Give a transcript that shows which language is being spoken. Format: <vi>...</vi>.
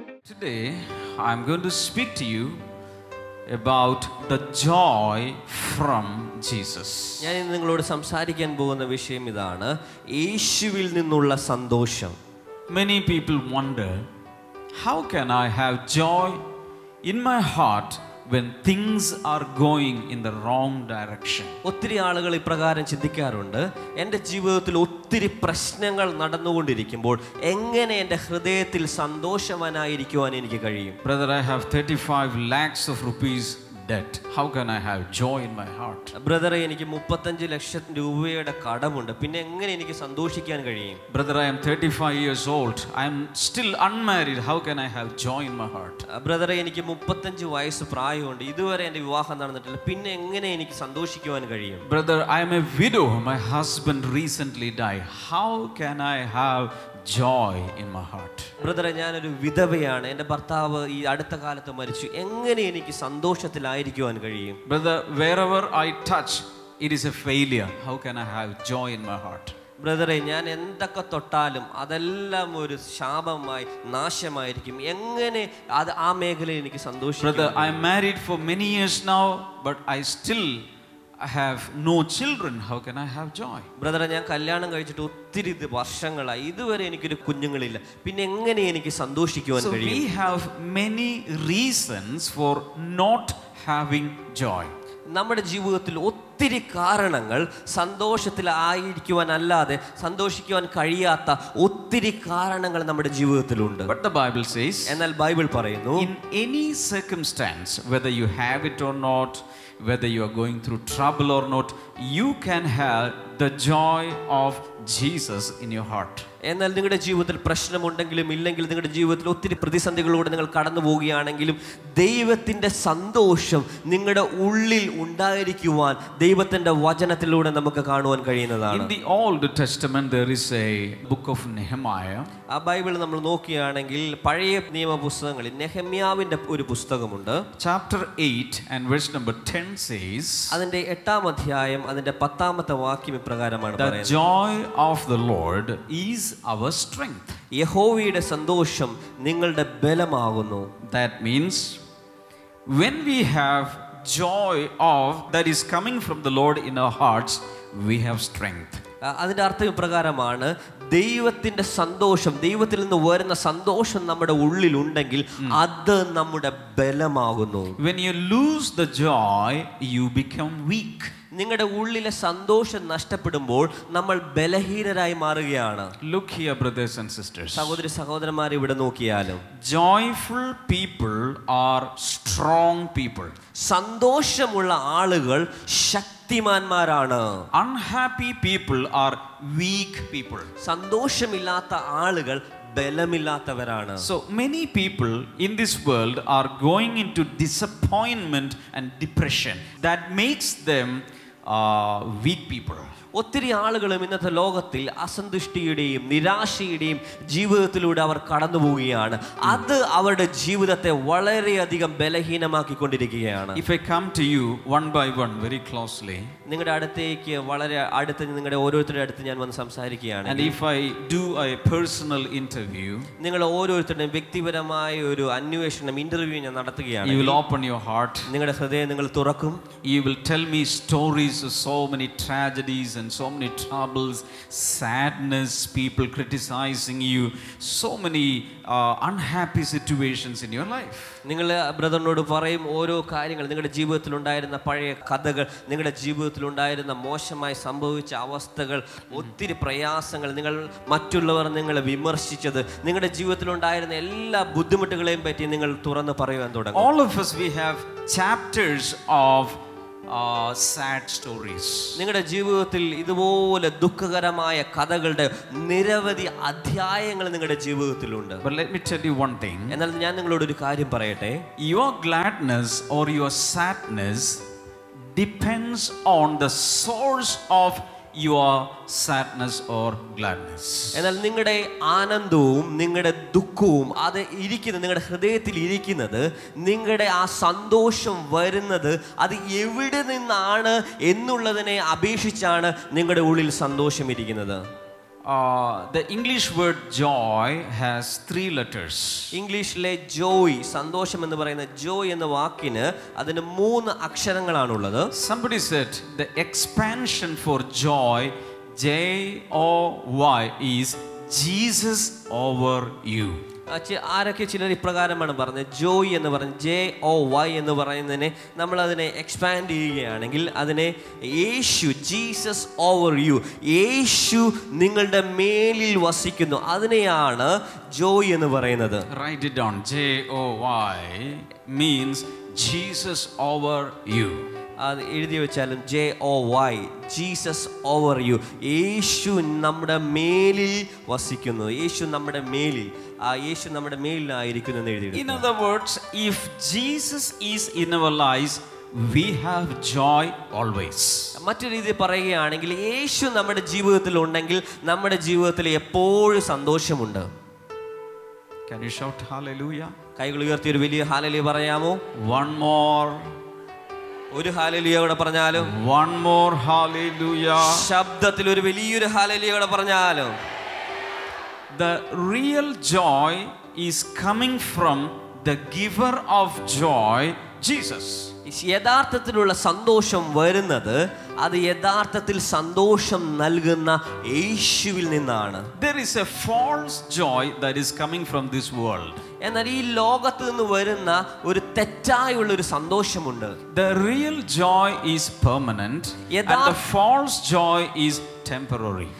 <en>Today, I'm going to speak to you about the joy from Jesus.</en> <ml>ഞാൻ നിങ്ങളോട് സംസാരിക്കാൻ പോകുന്ന വിഷയം ഇതാണ്, യേശുവിൽ നിന്നുള്ള സന്തോഷം.</ml> <en>Many people wonder, how can I have joy in my heart when things are going in the wrong direction?</en> <ml>ഒത്തിരി ആളുകൾ ഇപ്രകാരം ചിന്തിക്കാറുണ്ട്, എൻ്റെ ജീവിതത്തിൽ ഒത്തിരി പ്രശ്നങ്ങൾ നടന്നുകൊണ്ടിരിക്കുമ്പോൾ എങ്ങനെ എൻ്റെ ഹൃദയത്തിൽ സന്തോഷവാനായിരിക്കുവാൻ എനിക്ക് കഴിയും?</ml> <en>Brother, I have 35 lakhs of rupees debt. How can I have joy in my heart?</en> <ml>ബ്രദറെ, എനിക്ക് 35 ലക്ഷം രൂപയുടെ കടമുണ്ട്, പിന്നെ എങ്ങനെ എനിക്ക് സന്തോഷിക്കാൻ കഴിയും?</ml> <en>Brother, I am 35 years old. I am still unmarried. How can I have joy in my heart?</en> <ml>ബ്രദറെ, എനിക്ക് 35 വയസ്സ് പ്രായമുണ്ട്, ഇതുവരെ എൻ്റെ വിവാഹം നടന്നിട്ടില്ല, പിന്നെ എങ്ങനെ എനിക്ക് സന്തോഷിക്കുവാൻ കഴിയും?</ml> <en>Brother, I am a widow. My husband recently died. How can I have joy in my heart?</en> <ml>ബ്രദറെ, ഞാനൊരു വിധവയാണ്, എൻ്റെ ഭർത്താവ് ഈ അടുത്ത കാലത്ത് മരിച്ചു, എങ്ങനെ എനിക്ക് സന്തോഷത്തിലായിരിക്കുവാൻ കഴിയും?</ml> <en>Brother, wherever I touch, it is a failure. How can I have joy in my heart?</en> <ml>ബ്രദറെ, ഞാൻ എന്തൊക്കെ തൊട്ടാലും അതെല്ലാം ഒരു ശാപമായി നാശമായിരിക്കും, എങ്ങനെ അത് ആ മേഖലയിൽ എനിക്ക് സന്തോഷിക്കും?</ml> <en>Brother, I am married for many years now, but I still have no children. How can I have joy?</en> <ml>ബ്രദറെ, ഞാൻ കല്യാണം കഴിച്ചിട്ട് ഒത്തിരി വർഷങ്ങളായി, ഇതുവരെ എനിക്കൊരു കുഞ്ഞുങ്ങളില്ല, പിന്നെ എങ്ങനെ എനിക്ക് സന്തോഷിക്കുവാൻ കഴിയും?</ml> <en>So we have many reasons for not having joy.</en> <ml>നമ്മുടെ ജീവിതത്തിൽ ഒത്തിരി കാരണങ്ങൾ സന്തോഷത്തിലായിരിക്കുവാൻ അല്ലാതെ സന്തോഷിക്കുവാൻ കഴിയാത്ത ഒത്തിരി കാരണങ്ങൾ നമ്മുടെ ജീവിതത്തിലുണ്ട്.</ml> <en>But the Bible says,</en> <ml>എന്നാൽ ബൈബിൾ പറയുന്നു,</ml> <en>in any circumstance, whether you have it or not, whether you are going through trouble or not, you can have the joy of Jesus in your heart.</en> <ml>എന്നാൽ നിങ്ങളുടെ ജീവിതത്തിൽ പ്രശ്നമുണ്ടെങ്കിലും ഇല്ലെങ്കിൽ, നിങ്ങളുടെ ജീവിതത്തിൽ ഒത്തിരി പ്രതിസന്ധികളിലൂടെ നിങ്ങൾ കടന്നു പോവുകയാണെങ്കിലും, ദൈവത്തിൻ്റെ സന്തോഷം നിങ്ങളുടെ ഉള്ളിൽ ഉണ്ടായിരിക്കുവാൻ ദൈവത്തിൻ്റെ വചനത്തിലൂടെ നമുക്ക് കാണുവാൻ കഴിയുന്നതാണ്.</ml> <en>In the Old Testament there is a book of Nehemiah.</en> <ml>ആ ബൈബിൾ നമ്മൾ നോക്കുകയാണെങ്കിൽ പഴയ നിയമ പുസ്തകങ്ങളിൽ നെഹമ്യാവിന്റെ ഒരു പുസ്തകമുണ്ട്.</ml> <en>Chapter 8 and verse number 10 says,</en> <ml>അതിന്റെ 8-ാം അധ്യായം അതിന്റെ 10-ാമത്തെ വാക്യം ഇപ്രകാരമാണ് പറയുന്നത്,</ml> <en>The joy of the Lord is our strength.</en> <ml>യഹോവയുടെ സന്തോഷം നിങ്ങളുടെ ബലമാകുന്നു.</ml> <en>That means when we have joy of that is coming from the Lord in our hearts, we have strength.</en> <ml>അതിൻ്റെ അർത്ഥം ഇപ്രകാരമാണ്, ദൈവത്തിൻ്റെ സന്തോഷം, ദൈവത്തിൽ നിന്ന് വരുന്ന സന്തോഷം നമ്മുടെ ഉള്ളിൽ ഉണ്ടെങ്കിൽ അത് നമ്മുടെ ബലമാകുന്നു.</ml> <en>When you lose the joy, you become weak.</en> <ml>നിങ്ങളുടെ ഉള്ളിലെ സന്തോഷം നഷ്ടപ്പെടുമ്പോൾ നമ്മൾ ബലഹീനരായി മാറുകയാണ്.</ml> <en>Look here, brothers and sisters.</en> <ml>സഹോദരി സഹോദരന്മാരെ ഇവിടെ നോക്കിയാലും</ml> <en>Joyful people are strong people.</en> <ml>സന്തോഷമുള്ള ആളുകൾ ശക്തിമാന്മാരാണ്.</ml> <en>Unhappy people are weak people.</en> <ml>സന്തോഷമില്ലാത്ത ആളുകൾ ബലമില്ലാത്തവരാണ്.</ml> <en>So many people in this world are going into disappointment and depression that makes them weak people.</en> <ml>ഒത്തിരി ആളുകളും ഇന്നത്തെ ലോകത്തിൽ അസന്തുഷ്ടിയുടെയും നിരാശയുടെയും ജീവിതത്തിലൂടെ അവർ കടന്നു പോവുകയാണ്. അത് അവരുടെ ജീവിതത്തെ വളരെയധികം ബലഹീനമാക്കിക്കൊണ്ടിരിക്കുകയാണ്.</ml> <en>If I come to you one by one very closely,</en> <ml>നിങ്ങളുടെ അടുത്തേക്ക് വളരെ അടുത്ത്, നിങ്ങളുടെ ഓരോരുത്തരുടെ അടുത്ത് ഞാൻ വന്ന് സംസാരിക്കുകയാണ്.</ml> <en>and if I do a personal interview,</en> <ml>നിങ്ങൾ ഓരോരുത്തരുടെയും വ്യക്തിപരമായ ഒരു അന്വേഷണം, ഇന്റർവ്യൂ ഞാൻ നടത്തുകയാണ്.</ml> <en>you will open your heart,</en> <ml>നിങ്ങളുടെ ഹൃദയം നിങ്ങൾ തുറക്കും.</ml> <en>you will tell me stories of so many tragedies and so many troubles, sadness, people criticizing you, so many unhappy situations in your life.</en> <ml>നിങ്ങൾ ബ്രദറിനോട് പറയും ഓരോ കാര്യങ്ങൾ, നിങ്ങളുടെ ജീവിതത്തിൽ ഉണ്ടായിരുന്ന പഴയ കഥകൾ, നിങ്ങളുടെ ജീവിതത്തിൽ ഉണ്ടായിരുന്ന മോശമായി സംഭവിച്ച അവസ്ഥകൾ, ഒത്തിരി പ്രയാസങ്ങൾ, നിങ്ങൾ മറ്റുള്ളവർ നിങ്ങളെ വിമർശിച്ചത്, നിങ്ങളുടെ ജീവിതത്തിൽ ഉണ്ടായിരുന്ന എല്ലാ ബുദ്ധിമുട്ടുകളെയും പറ്റി നിങ്ങൾ തുറന്ന് പറയുവാൻ തുടങ്ങും.</ml> <en>All of us, we have chapters of sad stories.</en> <ml>നിങ്ങളുടെ ജീവിതത്തിൽ ഇതുപോലെ ദുഃഖകരമായ കഥകളുടെ നിരവധി അധ്യായങ്ങൾ നിങ്ങളുടെ ജീവിതത്തിലുണ്ട്.</ml> <en>But let me tell you one thing.</en> <ml>എന്നാൽ ഞാൻ നിങ്ങളോട് ഒരു കാര്യം പറയട്ടെ.</ml> <en>Your gladness or your sadness depends on the source of your sadness or gladness.</en> <ml>എന്നാൽ നിങ്ങളുടെ ആനന്ദവും നിങ്ങളുടെ ദുഃഖവും അത് ഇരിക്കുന്നത്, നിങ്ങളുടെ ഹൃദയത്തിൽ ഇരിക്കുന്നത്, നിങ്ങളുടെ ആ സന്തോഷം വരുന്നത് അത് എവിടെ നിന്നാണ് എന്നുള്ളതിനെ അപേക്ഷിച്ചാണ് നിങ്ങളുടെ ഉള്ളിൽ സന്തോഷം ഇരിക്കുന്നത്.</ml> <en>The English word joy has 3 letters.</en> <ml>ഇംഗ്ലീഷിലെ ജോയ്, സന്തോഷം എന്ന് പറയുന്ന ജോയ് എന്ന വാക്കിന് അതിന് 3 അക്ഷരങ്ങളാണുള്ളത്.</ml> <en>Somebody said the expansion for joy, J-O-Y, is Jesus over you.</en> <ml>ആരൊക്കെ ചിലർ ഇപ്രകാരമാണ് പറഞ്ഞത്, ജോയ് എന്ന് പറഞ്ഞ JOY എന്ന് പറയുന്നതിനെ നമ്മൾ അതിനെ എക്സ്പാൻഡ് ചെയ്യുകയാണെങ്കിൽ അതിനെ യേശു,</ml> <en>Jesus over you,</en> <ml>യേശു നിങ്ങളുടെ മേലിൽ വസിക്കുന്നു, അതിനെയാണ് ജോയ് എന്ന് പറയുന്നത്.</ml> <en>Write it down. JOY means Jesus over you.</en> <ml>അത് എഴുതി വെച്ചാലും JOY,</ml> <en>Jesus over you,</en> <ml>യേശു നമ്മുടെ മേലിൽ വസിക്കുന്നു, യേശു നമ്മുടെ മേലിൽ, ആ യേശു നമ്മുടെ മേലിലായിരിക്കുന്നു എന്ന് എഴുതി.</ml> <en>In other words, if Jesus is in our lives, we have joy always.</en> <ml>മറ്റൊരു രീതിയിൽ പറയുകയാണെങ്കിൽ യേശു നമ്മുടെ ജീവിതത്തിൽ ഉണ്ടെങ്കിൽ നമ്മുടെ ജീവിതത്തിൽ എപ്പോഴും സന്തോഷമുണ്ട്.</ml> <en>Can you shout hallelujah?</en> <ml>കൈകൾ ഉയർത്തി ഒരു വലിയ ഹല്ലേലൂയ പറയാമോ?</ml> <en>One more.</en> <ml>ഒരു ഹല്ലേലൂയ കൂടെ പറഞ്ഞാലും.</ml> <en>One more hallelujah.</en> <ml>ശബ്ദത്തിൽ ഒരു വലിയൊരു ഹല്ലേലൂയ കൂടെ പറഞ്ഞാലും.</ml> <en>The real joy is coming from the giver of joy, Jesus.</en> <ml>യഥാർത്ഥത്തിലുള്ള സന്തോഷം വരുന്നത് അത് യഥാർത്ഥത്തിൽ സന്തോഷം നൽകുന്ന യേശുവിൽ നിന്നാണ്.</ml> <en>There is a false joy that is coming from this world.</en> <ml>എന്നാൽ ഈ ലോകത്ത് നിന്ന് വരുന്ന ഒരു തെറ്റായുള്ള ഒരു സന്തോഷമുണ്ട്.</ml> <en>The real joy is permanent and the false joy is temporary.</en>